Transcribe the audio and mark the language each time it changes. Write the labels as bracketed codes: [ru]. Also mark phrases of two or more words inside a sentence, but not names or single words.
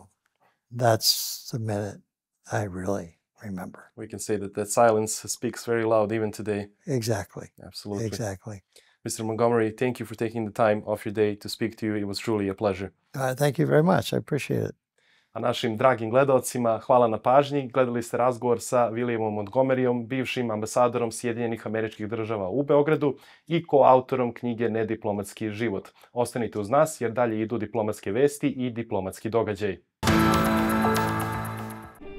[en] That's the minute I really remember. We can say that that silence speaks very loud even today. Exactly. Absolutely. Exactly. Mr. Montgomery, thank you for taking the time off your day to speak to you. It was truly a pleasure. Thank you very much. I appreciate it. [sr] A našim dragim gledaocima hvala na pažnji. Gledali ste razgovor sa Vilijemom Motntgomerijom, bivšim ambasadorom Sjedinjenih Američkih Država u Beogradu i koautorom knjige Nediplomatski život. Ostanite uz nas jer dalje idu diplomatske vesti i diplomatski događaji.